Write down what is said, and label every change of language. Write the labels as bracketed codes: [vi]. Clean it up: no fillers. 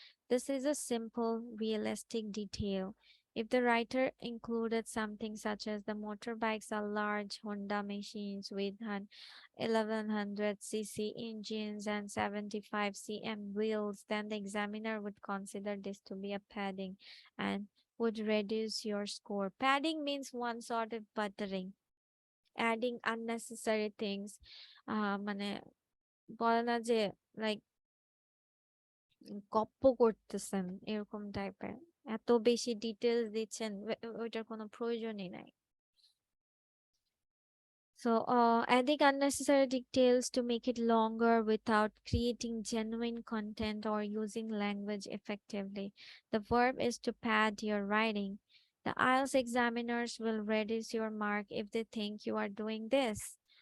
[en] This is a simple, realistic detail. If the writer included something such as the motorbikes are large Honda machines with 1100cc engines and 75 cm wheels, then the examiner would consider this to be a padding and would reduce your score. Padding means one sort of buttering, adding unnecessary things. [bn] মানে বলে না যে like গপ্প করতেছেন এরকম টাইপের, এত বেশি ডিটেলস দিচ্ছেন, ওইটার কোনো প্রয়োজনই নাই। [en] So, adding unnecessary details to make it longer without creating genuine content or using language effectively. The verb is to pad your writing. The IELTS examiners will reduce your mark if they think you are doing this.